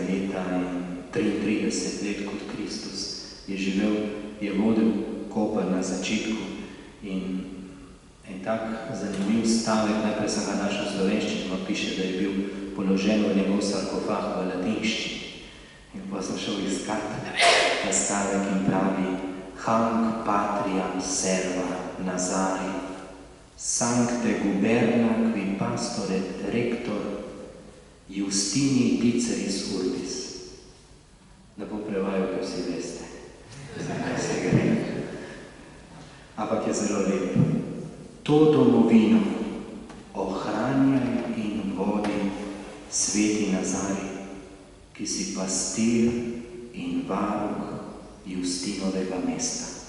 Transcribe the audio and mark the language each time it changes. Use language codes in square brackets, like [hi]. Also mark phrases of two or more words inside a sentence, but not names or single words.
[sl] leta in 33 let kot Kristus je živel, je vodil Koper na začetku. In en tak zanimiv stavek, najprej sem ga našel v slovenščini, pa piše, da je bil položen v njegov sarkofag v latinščini. In pa sem šel iskati ta stavek in pravi: [la] Hanc patriam serva Nazari, sancte guberna qui pastore rector Justini Diceris urbis. [sl] Da bo prevajal, ker vsi veste, zakaj se gre. Ampak je zelo lep. To domovino ohranjaj in vodi sveti Nazarij, ki si pastir in varuh Justinovega mesta.